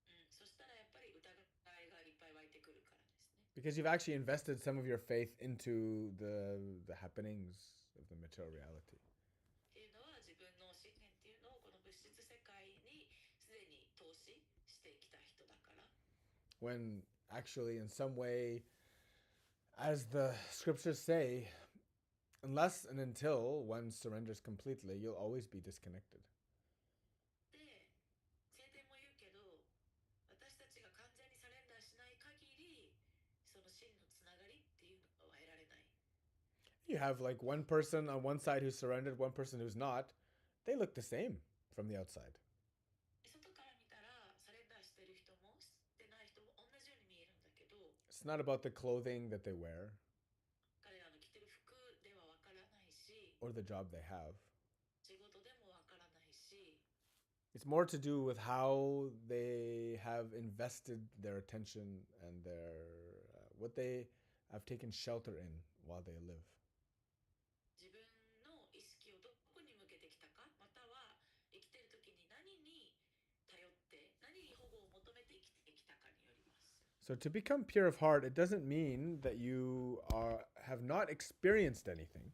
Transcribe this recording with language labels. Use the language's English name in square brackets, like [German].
[Japanese] そしたらやっぱり疑いがいっぱい湧いてくるからですね。 [English] Because you've actually invested some of your faith into the happenings of the material reality. [Japanese] っていうのは自分の信念っていうのをこの物質世界にすでに投資してきた人だから。 [English] When actually, in some way, as the scriptures say, unless and until one surrenders completely, you'll always be disconnected. [Japanese] で聖典も言うけど私たちが完全にサレンダーしない限りその真のつながりっていうのは得られない。 [English] You have like one person on one side who's surrendered, one person who's not. They look the same from the outside. [Japanese] 外から見たらサレンダーしてる人もしてない人も同じように見えるんだけど [English] It's not about the clothing that they wear [Japanese] 彼らの着てる服ではわからないし [English] or the job they have. [Japanese] 仕事でもわからないし [English] It's more to do with how they have invested their attention and their what they have taken shelter in while they live. [Japanese] 自分の意識をどこに向けてきたかまたは生きてる時に何に頼って何に保護を求めて生きてきたかによります。 [English] So to become pure of heart, it doesn't mean that you have not experienced anything.